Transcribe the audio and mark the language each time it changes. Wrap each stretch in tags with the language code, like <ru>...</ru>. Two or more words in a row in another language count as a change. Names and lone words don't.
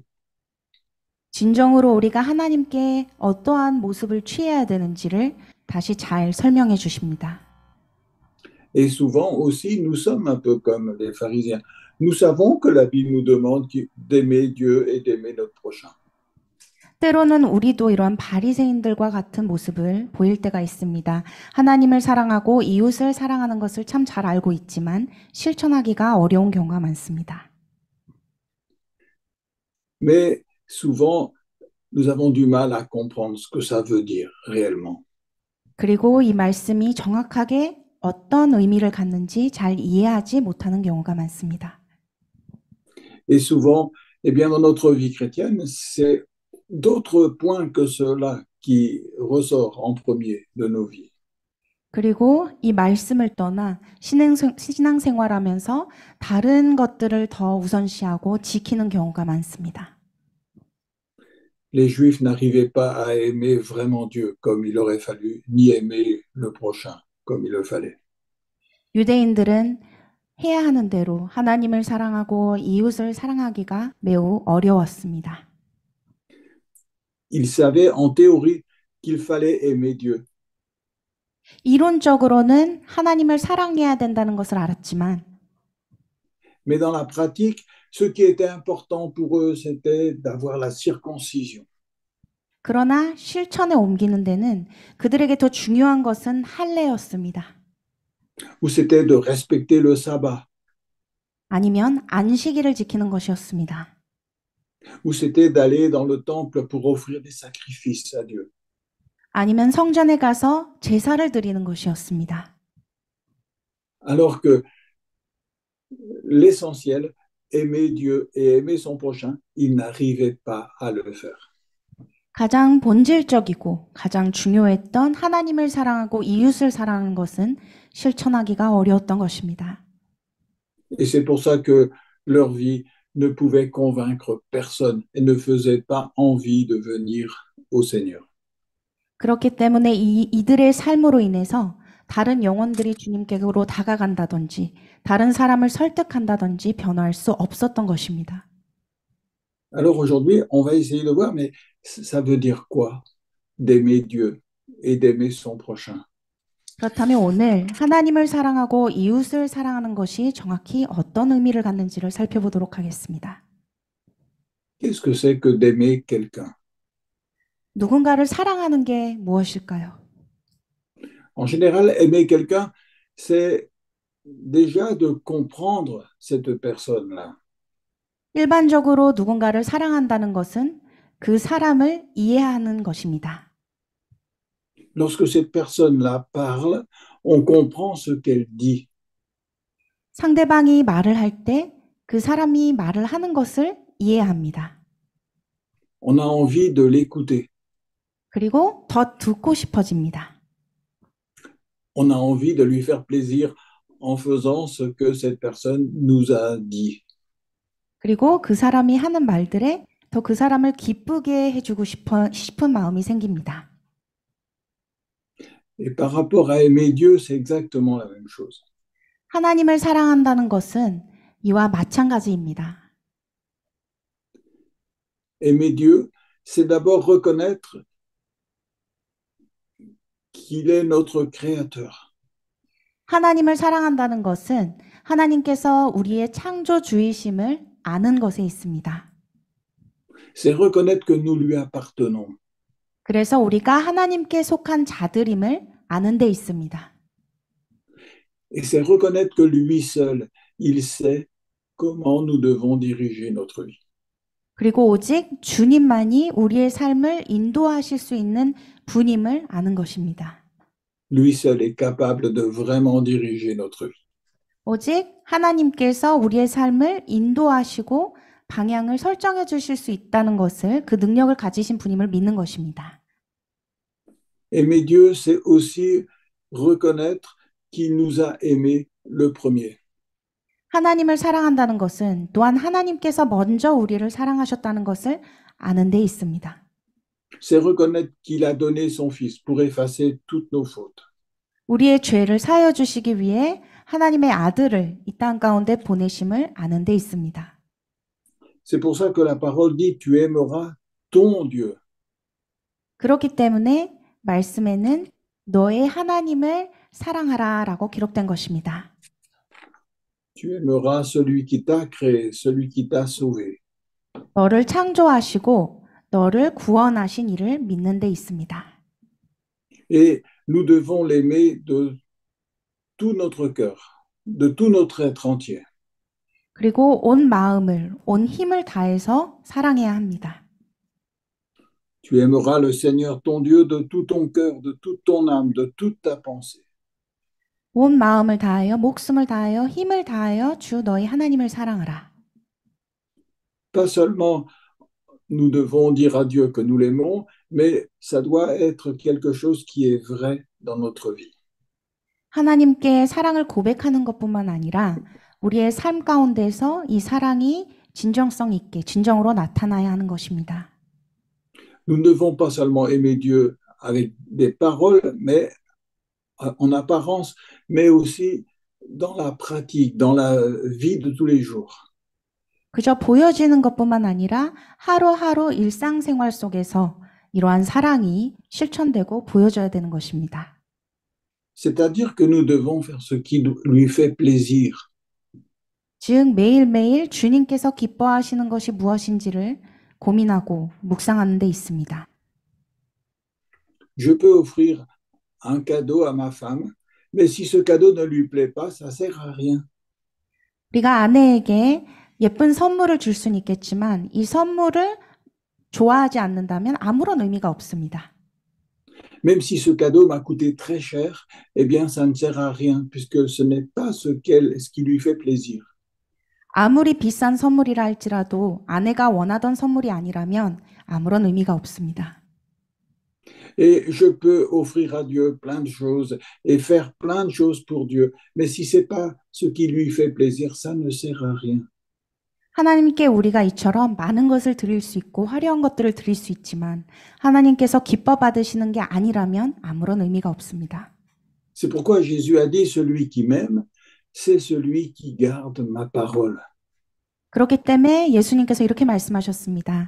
<ko>진정으로 우리가 하나님께 어떠한 모습을 취해야 되는지를 다시 잘 설명해 주십니다.</ko> <fr>Et souvent aussi, nous sommes un peu comme les pharisiens. Nous savons que la Bible nous demande d'aimer Dieu et d'aimer notre prochain.</fr> <ko>때로는 우리도 이러한 바리새인들과 같은 모습을 보일 때가 있습니다. 하나님을 사랑하고 이웃을 사랑하는 것을 참 잘 알고 있지만 실천하기가 어려운 경우가 많습니다.</ko> <fr>Mais souvent, nous avons du mal à comprendre ce que ça veut dire réellement.</fr> <ko>그리고 이 말씀이 정확하게 어떤 의미를 갖는지 잘 이해하지 못하는 경우가 많습니다.</ko> <fr>Et souvent, eh bien, dans notre vie chrétienne, c'est d'autres points que ceux-là qui ressortent en premier de nos vies.</fr> <ko>그리고 이 말씀을 떠나 신앙생활하면서 다른 것들을 더 우선시하고 지키는 경우가 많습니다.</ko> <fr>Les Juifs n'arrivaient pas à aimer vraiment Dieu comme il aurait fallu, ni aimer le prochain comme il le fallait.</fr> <ko>유대인들은 해야 하는 대로 하나님을 사랑하고 이웃을 사랑하기가 매우 어려웠습니다.</ko> <fr>Ils savaient en théorie qu'il fallait aimer Dieu,</fr> <ko>이론적으로는 하나님을 사랑해야 된다는 것을 알았지만</ko> <fr>mais dans la pratique, ce qui était important pour eux, c'était d'avoir la circoncision.</fr> <ko>그러나 실천에 옮기는 데는 그들에게 더 중요한 것은 할례였습니다.</ko> <fr>Ou c'était de respecter le sabbat,</fr> <ko>아니면 안식일을 지키는 것이었습니다.</ko> <fr>ou c'était d'aller dans le temple pour offrir des sacrifices à Dieu.</fr> <ko>아니면 성전에 가서 제사를 드리는 것이었습니다.</ko> <fr>Alors que l'essentiel, aimer Dieu et aimer son prochain, ils n'arrivaient pas à le faire.</fr> <ko>가장 본질적이고 가장 중요했던 하나님을 사랑하고 이웃을 사랑하는 것은 실천하기가 어려웠던 것입니다.</ko> <fr>Et c'est pour ça que leur vie ne pouvait convaincre personne et ne faisait pas envie de venir au Seigneur.</fr> <ko>그렇기 때문에 이들의 삶으로 인해서 다른 영혼들이 주님께로 다가간다든지 다른 사람을 설득한다든지 변화할 수 없었던 것입니다.</ko> <fr>Alors aujourd'hui, on va essayer de voir, mais ça veut dire quoi d'aimer Dieu et d'aimer son prochain?</fr> <ko>그렇다면 오늘 하나님을 사랑하고 이웃을 사랑하는 것이 정확히 어떤 의미를 갖는지를 살펴보도록 하겠습니다.</ko> <fr>Qu'est-ce que c'est que d'aimer quelqu'un?</fr> <ko>누군가를 사랑하는 게 무엇일까요?</ko> <fr>En général, aimer quelqu'un, c'est déjà de comprendre cette personne-là.</fr> <ko>일반적으로 누군가를 사랑한다는 것은 그 사람을 이해하는 것입니다.</ko> <fr>Lorsque cette personne-là parle, on comprend ce qu'elle dit.</fr> <ko>상대방이 말을 할 때 그 사람이 말을 하는 것을 이해합니다.</ko> <fr>On a envie de l'écouter.</fr> <ko>그리고 더 듣고 싶어집니다.</ko> <fr>On a envie de lui faire plaisir en faisant ce que cette personne nous a dit.</fr> <ko>그리고 그 사람이 하는 말들에 더 그 사람을 기쁘게 해주고 싶은 마음이 생깁니다.</ko> <fr>Et par rapport à aimer Dieu, c'est exactement la même chose.</fr> <ko>하나님을 사랑한다는 것은 이와 마찬가지입니다.</ko> <fr>Aimer Dieu, c'est d'abord reconnaître qu'il est notre créateur.</fr> <ko>하나님을 사랑한다는 것은 하나님께서 우리의 창조주이심을 아는 것에 있습니다.</ko> <fr>C'est reconnaître que nous lui appartenons.</fr> <ko>그래서 우리가 하나님께 속한 자들임을 아는 데 있습니다.</ko> <fr>Et c'est reconnaître que lui seul, il sait comment nous devons diriger notre vie.</fr> <ko>그리고 오직 주님만이 우리의 삶을 인도하실 수 있는 분임을 아는 것입니다.</ko> <fr>Lui seul est capable de vraiment diriger notre vie.</fr> <ko>오직 하나님께서 우리의 삶을 인도하시고 방향을 설정해 주실 수 있다는 것을 그 능력을 가지신 분임을 믿는 것입니다.</ko> <fr>Aimer Dieu, c'est aussi reconnaître qu'il nous a aimés le premier.</fr> <ko>하나님을 사랑한다는 것은 또한 하나님께서 먼저 우리를 사랑하셨다는 것을 아는 데 있습니다.</ko> <fr>C'est reconnaître qu'il a donné son Fils pour effacer toutes nos fautes.</fr> <ko>우리의 죄를 사하여 주시기 위해 하나님의 아들을 이 땅 가운데 보내심을 아는 데 있습니다.</ko> <fr>C'est pour ça que la parole dit, tu aimeras ton Dieu.</fr> <ko>그렇기 때문에 말씀에는 너의 하나님을 사랑하라 라고 기록된 것입니다.</ko> <fr>Tu aimeras celui qui t'a créé, celui qui t'a sauvé.</fr> <ko>너를 창조하시고 너를 구원하신 이를 믿는 데 있습니다.</ko> <fr>Et nous devons l'aimer de tout notre cœur, de tout notre être entier.</fr> <ko>그리고 온 마음을, 온 힘을 다해서 사랑해야 합니다.</ko> <fr>Tu aimeras le Seigneur ton Dieu de tout ton cœur, de toute ton âme, de toute ta pensée.</fr> <ko>온 마음을 다하여, 목숨을 다하여, 힘을 다하여 주 너희 하나님을 사랑하라.</ko> <fr>Pas seulement nous devons dire à Dieu que nous l'aimons, mais ça doit être quelque chose qui est vrai dans notre vie.</fr> <ko>하나님께 사랑을 고백하는 것뿐만 아니라 우리의 삶 가운데서 이 사랑이 진정성 있게, 진정으로 나타나야 하는 것입니다.</ko> <fr>Nous ne devons pas seulement aimer Dieu avec des paroles, mais en apparence, mais aussi dans la pratique, dans la vie de tous les jours.</fr> <ko>그저 보여지는 것뿐만 아니라 하루하루 일상생활 속에서 이러한 사랑이 실천되고 보여져야 되는 것입니다.</ko> <fr>C'est-à-dire que nous devons faire ce qui lui fait plaisir.</fr> <ko>즉 매일매일 주님께서 기뻐하시는 것이 무엇인지를 고민하고 묵상하는 데 있습니다.</ko> <fr>Je peux offrir un cadeau à ma femme, mais si ce cadeau ne lui plaît pas, ça sert à rien.</fr> <ko>우리가 아내에게 예쁜 선물을 줄 수는 있겠지만 이 선물을 좋아하지 않는다면 아무런 의미가 없습니다.</ko> <fr>Même si ce cadeau m'a coûté très cher, eh bien, ça ne sert à rien puisque ce n'est pas ce qui lui fait plaisir.</fr> <ko>아무리 비싼 선물이라 할지라도 아내가 원하던 선물이 아니라면 아무런 의미가 없습니다.</ko> <fr>Et je peux offrir à Dieu plein de choses et faire plein de choses pour Dieu, mais si c'est pas ce qui lui fait plaisir, ça ne sert à rien.</fr> <ko>하나님께 우리가 이처럼 많은 것을 드릴 수 있고 화려한 것들을 드릴 수 있지만 하나님께서 기뻐 받으시는 게 아니라면 아무런 의미가 없습니다.</ko> <fr>C'est pourquoi Jésus a dit, celui qui m'aime, c'est celui qui garde ma parole.</fr> <ko>그렇기 때문에 예수님께서 이렇게 말씀하셨습니다.</ko>